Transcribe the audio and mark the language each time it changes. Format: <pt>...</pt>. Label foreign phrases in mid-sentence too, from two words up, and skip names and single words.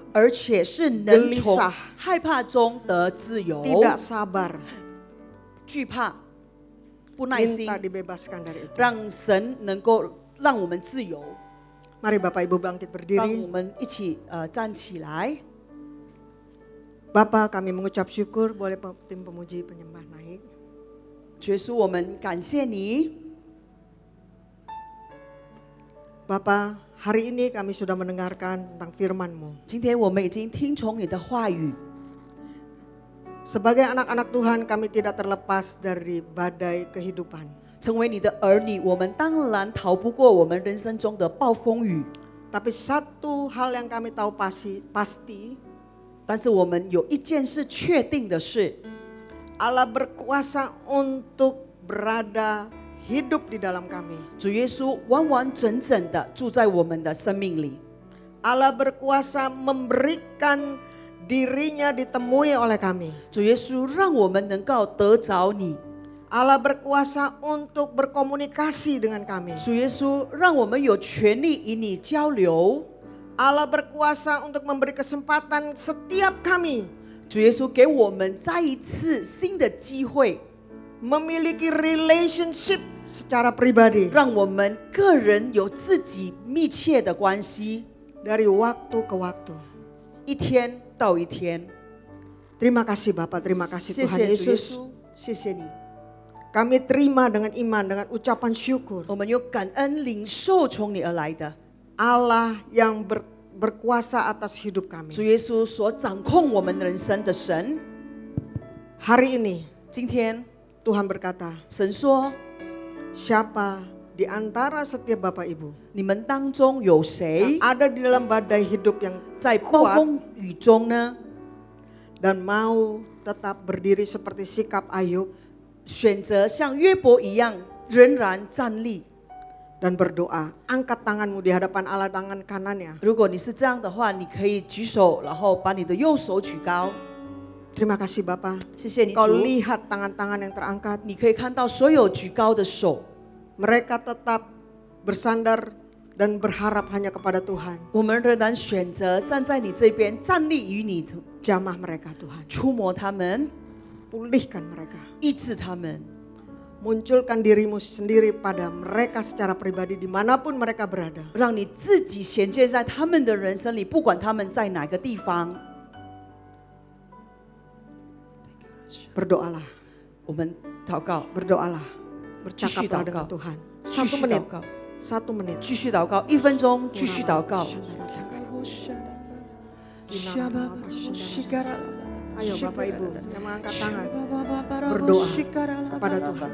<zh>而且是能从</zh> <id>gelisah</id> <zh>害怕中得自由，</zh> <id>tidak sabar,</id> <zh>惧怕、不耐心，</zh> <id>minta dibebaskan dari itu.</id> <zh>让神能够让我们自由。</zh> <id>Mari Bapak Ibu bangkit</id> <zh>让我</zh> <id>berdiri.</id> <zh>们一起站起来。</zh> <id>Bapak, kami mengucap syukur, boleh tim pemuji penyembah naik.</id> <zh>主耶稣，我们感谢你。</zh> <id>Bapak, hari ini kami sudah mendengarkan tentang firman-Mu.</id> <zh>今天我们已经听从你的话语，</zh> <id>Sebagai anak-anak Tuhan, kami tidak terlepas dari badai kehidupan.</id> <zh>成为你的儿女，我们当然逃不过我们人生中的暴风雨。</zh> <id>Tapi satu hal yang kami tahu pasti,</id> <zh>但是我们有一件事确定的是，</zh> <id>Allah berkuasa untuk berada hidup di dalam kami.</id> <zh>主耶稣完完整整的住在我们的生命里。</zh> <id>Allah berkuasa memberikan dirinya ditemui oleh kami.</id> <zh>主耶稣让我们能够得着你。</zh> <id>Allah berkuasa untuk berkomunikasi dengan kami.</id> <zh>主耶稣让我们有权利与你交流。</zh> <id>Allah berkuasa untuk memberi kesempatan setiap kami</id> <zh>主耶稣给我们再一次新的机会，</zh> <id>memiliki relationship secara pribadi</id> <zh>让我们个人有自己密切的关系，</zh> <id>dari waktu ke waktu.</id> <zh>一天到一天。</zh> <id>Terima kasih Bapak, terima kasih</id> <zh>谢</zh> <id>Tuhan</id> <zh>谢主耶</zh> <id>Yesus.</id> <zh>稣，谢谢你。</zh> <id>Kami terima dengan iman, dengan ucapan syukur.</id> <zh>我们有感恩领受从你而来的</zh> <id>Allah yang berkuasa atas hidup kami.</id> <zh>主耶稣所掌控我们人生的神。</zh> <id>Hari ini</id> <zh>今天</zh> <id>Tuhan berkata,</id> <zh>神说，</zh> <id>siapa di antara setiap Bapak Ibu</id> <zh>你们当中有谁</zh> <id>yang ada di dalam badai hidup yang</id> <zh>在暴</zh> <id>kuat</id> <zh>风雨中呢？</zh> <id>dan mau tetap berdiri seperti sikap Ayub</id> <zh>选择像约伯一样仍然站立。</zh> <id>dan berdoa, angkat tanganmu di hadapan Allah, tangan kanannya.</id> <zh>如果你是这样的话，你可以举手，然后把你的右手举高。</zh> <id>Terima kasih Bapak.</id> <zh>谢谢你</zh> <id>Kau</id> <zh>主，</zh> <id>lihat tangan-tangan yang terangkat.</id> <zh>你可以看到所有举高的手。</zh> <id>Mereka tetap bersandar dan berharap hanya kepada Tuhan.</id> <zh>我们仍然选择站在你这边，站立于你，</zh> <id>Jamah mereka Tuhan.</id> <zh>触摸他们，</zh> <id>Pulihkan mereka.</id> <zh>医治他们。</zh> <id>munculkan dirimu sendiri pada mereka secara pribadi dimanapun mereka berada.</id> <zh>让你自己显现在他们的人生里，不管他们在哪个地方。</zh> <id>Berdoalah,</id> <zh>我们祷告，</zh> <id>berdoalah,</id> <zh>继续</zh> <id>bercakaplah</id> <zh>祷</zh> <id>dengan</id> <zh>告，</zh> <id>Tuhan.</id> <zh>继</zh> <id>1</id> <zh>续祷</zh> <id>menit,</id> <zh>告，</zh> <id>1 menit.</id> <zh>继续祷告，1分钟，继续祷告。</zh> <id>Ayo Bapak Ibu yang mengangkat tangan, berdoa kepada Tuhan.</id>